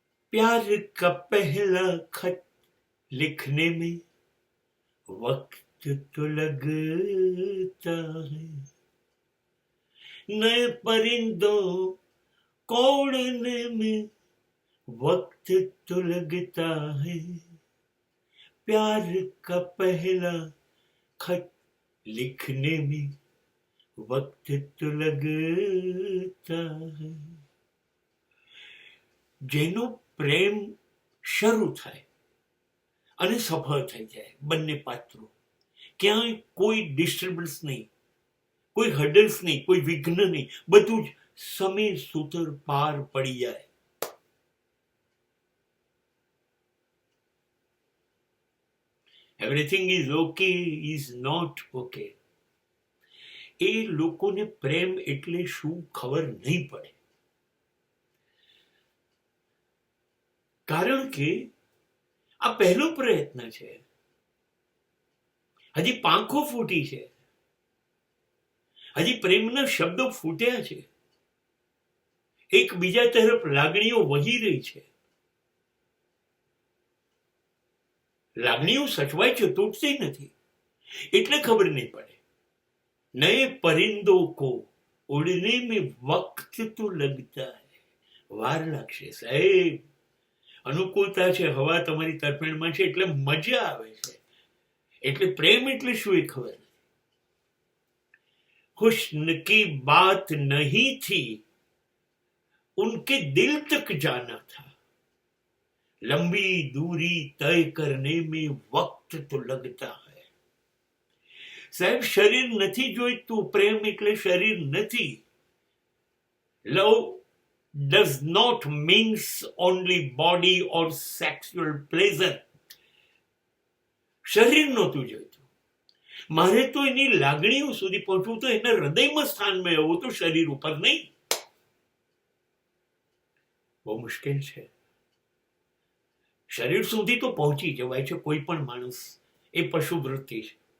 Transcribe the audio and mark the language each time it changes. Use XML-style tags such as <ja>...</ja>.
<hi>प्यार का पहला खत लिखने में वक्त तो लगता है, नए परिंदों को उड़ने में वक्त तो लगता है, प्यार का पहला खत लिखने में वक्त तो लगता है.</hi> <gu>જેનો પ્રેમ શરૂ થાય અને સફળ થઈ જાય, બંને પાત્રો, ક્યાંય કોઈ ડિસ્ટર્બન્સ નહીં, કોઈ હર્ડલ્સ નહીં, કોઈ વિઘ્ન નહીં, બધું જ સમય સૂતર પાર પડી જાય.</gu> <en>Everything is okay is not okay.</en> <gu>એ લોકોને પ્રેમ એટલે શું ખબર નહીં પડે. કારણ કે આ પહેલો પ્રયત્ન છે, હજી પાંખો ફૂટી છે, હજી પ્રેમના શબ્દો ફૂટ્યા છે, એકબીજા તરફ લાગણીઓ વહી રહી છે. લાગણીઓ સચવાય છે, તૂટતી નથી, એટલે ખબર નહીં પડે.</gu> <hi>નए परिंदों को उड़ने में वक्त तो लगता है.</hi> <gu>વાર લાગશે સાહેબ. અનુકૂળતા છે, હવા તમારી તરફેણમાં છે એટલે મજા આવે છે. એટલે પ્રેમ એટલે શું એ ખબર નથી.</gu> <hi>हुस्न की बात नहीं थी, उनके दिल तक जाना था, लंबी दूरी तय करने में वक्त तो लगता है.</hi> <gu>સાહેબ, શરીર નથી જોઈતું, પ્રેમ એટલે શરીર નથી.</gu> <en>Love does not means only body or sexual pleasure.</en> <gu>શરીર નહોતું જોઈતું. મારે તો એની લાગણીઓ સુધી પહોંચવું, તો એના હૃદયમાં સ્થાન મેળવવું, તો શરીર ઉપર નહીં. બહુ મુશ્કેલ છે. શરીર સુધી તો પહોંચી જવાય છે કોઈ પણ માણસ, એ પશુ વૃત્તિ છે.</gu>